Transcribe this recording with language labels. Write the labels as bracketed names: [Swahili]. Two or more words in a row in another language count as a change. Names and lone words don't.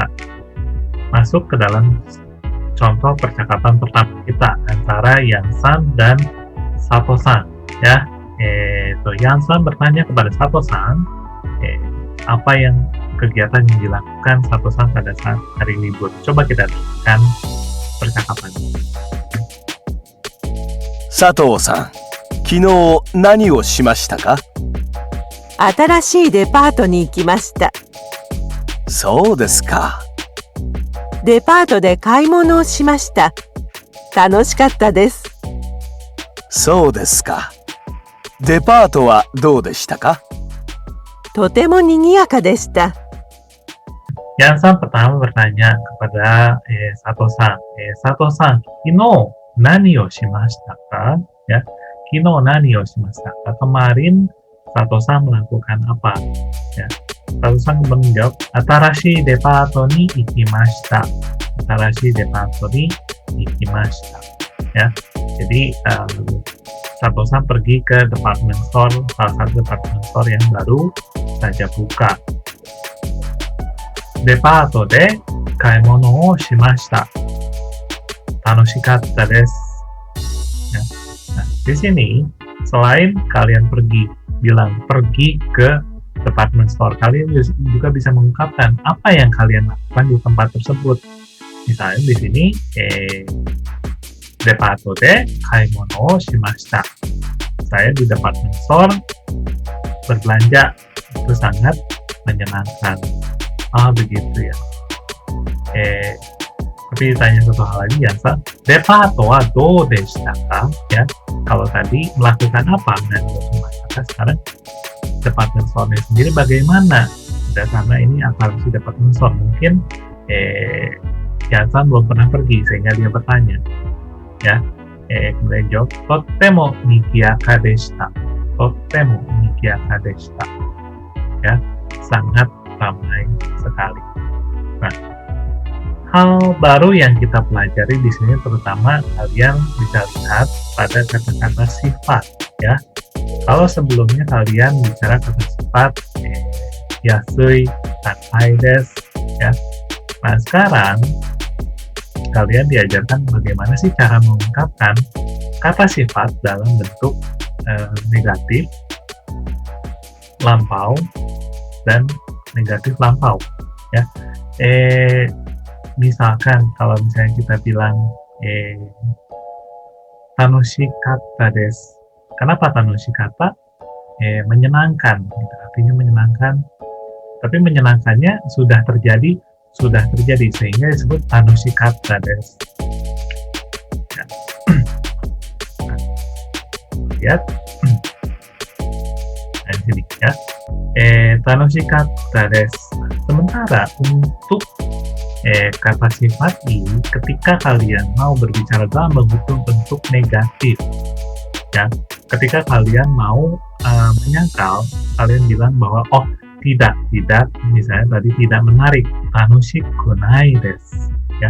[Indonesian] Masuk ke dalam contoh percakapan pertama kita antara Yan-san dan Sato-san. Ya, Yan-san bertanya kepada Sato-san, apa yang kegiatan yang dilakukan Sato-san pada saat hari libur. Coba kita dengarkan percakapannya. [Japanese] 佐藤さん、昨日何をしましたか？新しいデパートに行きました。そうですか。デパートで買い物をしました。楽しかったです。そうですか。デパートはどうでしたか？とても賑やかでした。 [Indonesian] Yan-san pertama bertanya kepada Sato-san. [Japanese] 佐藤さん、昨日何をしましたか? Ya、昨日何をしましたか? [Indonesian] Kemarin Sato-san melakukan apa? Ya, Sato-san menjawab, [Japanese] 新しいデパートに行きました. 新しいデパートに行きました. [Indonesian] Ya, jadi Sato-san pergi ke [English] department store, [Indonesian] salah satu [English] department store [Indonesian] yang baru saja buka. [Japanese] デパートで買い物をしました. 楽しかったです. [Indonesian] Ya. Nah, di sini selain kalian bilang pergi ke [English] department store, [Indonesian] kalian juga bisa mengungkapkan apa yang kalian lakukan di tempat tersebut. Misalnya di sini [Japanese] デパートで買い物をしました. [Indonesian] Saya di [English] department store [Indonesian] berbelanja, itu sangat menyenangkan. Begitu ya. Tapi ditanya satu hal lagi ya, [Japanese] デパートはどうでしたか? [Indonesian] Ya, kalau tadi melakukan apa? Nah, sekarang [English] department store-nya [Indonesian] sendiri bagaimana? Dan karena ini apalagi [English] department store, [Indonesian] mungkin Yan-san belum pernah pergi sehingga dia bertanya. Ya, kemudian jawab, [Japanese] とても賑やかでした. とても賑やかでした. [Indonesian] Ya, sangat ramai sekali. Nah, hal baru yang kita pelajari di sini terutama kalian bisa lihat pada kata-kata sifat, ya. Kalau sebelumnya kalian bicara kata sifat [Japanese] 安い、高いです, [Indonesian] ya. Nah, sekarang kalian diajarkan bagaimana sih cara mengungkapkan kata sifat dalam bentuk negatif, lampau, dan negatif lampau, ya. Misalkan kalau misalnya kita bilang [Japanese] 楽しかったです. [Indonesian] Kenapa tanoshikatta? Menyenangkan, gitu. Artinya menyenangkan. Tapi menyenangkannya sudah terjadi sehingga disebut [Japanese] 楽しかったです. [Indonesian] Ya. Nah, lihat. Nah, di sini ya. [Japanese] 楽しかったです. [Indonesian] Sementara untuk kata sifat ini ketika kalian mau berbicara dalam bentuk negatif, ya, ketika kalian mau menyangkal, kalian bilang bahwa tidak misalnya tadi tidak menarik, [Japanese] 楽しくないです, [Indonesian] ya.